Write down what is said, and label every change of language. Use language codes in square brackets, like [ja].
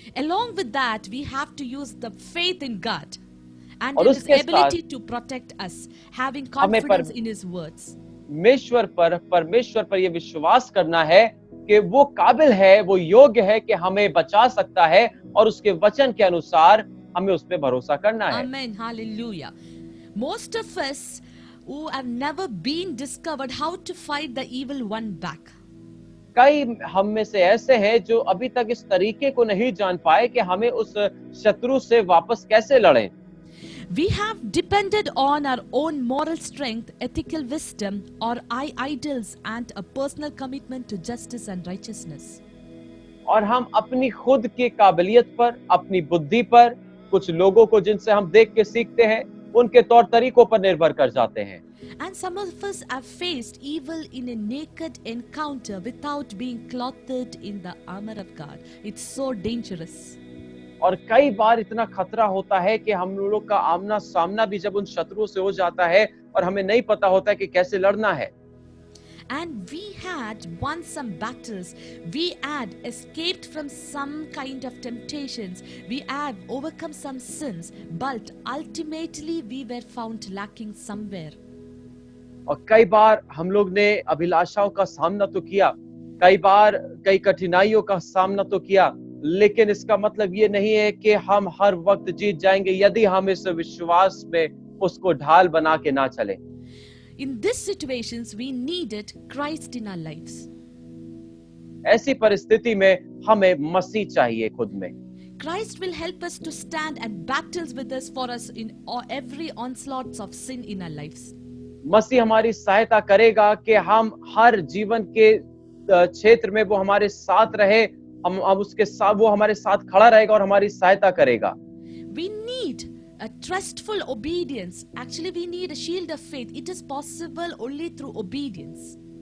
[en] Along with that, we have to use the faith in God and [hi] और [en] in His [hi] उसके [en] ability to protect us, having confidence in His words. [hi] परमेश्वर पर ये विश्वास करना है कि वो काबिल है, वो योग्य है कि हमें बचा सकता है और उसके वचन के अनुसार हमें उस पे भरोसा करना है. [en] Amen. Hallelujah. Most of us who have never been discovered how to fight the evil one back. [hi] कई हम में से ऐसे हैं जो अभी तक इस तरीके को नहीं जान पाए कि हमें उस शत्रु से वापस कैसे लड़ें. [en] We have depended on our own moral strength, ethical wisdom, or idols and a personal commitment to justice and righteousness. [hi] और हम अपनी खुद की काबिलियत पर, अपनी बुद्धि पर, कुछ लोगों को जिनसे हम देख के सीखते हैं, उनके तौर तरीकों पर निर्भर कर जाते हैं. [en] And some of us have faced evil in a naked encounter without being clothed in the armor of God. It's so dangerous. [hi] और कई बार इतना खतरा होता है कि हम लोग का आमना सामना भी जब उन शत्रुओं से हो जाता है और हमें नहीं पता होता है कि कैसे लड़ना है. [en] And we had won some battles. We had escaped from some kind of temptations. We had overcome some sins. But ultimately we were found lacking somewhere. [hi] और कई बार हम लोग ने अभिलाषाओं का सामना तो किया, कई बार कई कठिनाइयों का सामना तो किया, लेकिन इसका मतलब ये नहीं है कि हम हर वक्त जीत जाएंगे यदि हम इस विश्वास में उसको ढाल बना के ना चले. [en] In these situations, we needed Christ in our lives. [hi] ऐसी परिस्थिति में हमें मसीह चाहिए खुद में. [en] Christ will help us to stand and battles with us for us in every onslaughts of sin in our lives. [hi] मसीह हमारी सहायता करेगा कि हम हर जीवन के क्षेत्र में वो हमारे साथ रहे, हम उसके साथ, वो हमारे साथ खड़ा रहेगा और हमारी सहायता करेगा. [en] We need a trustful obedience. Actually, we need a shield of faith. It is possible only through obedience.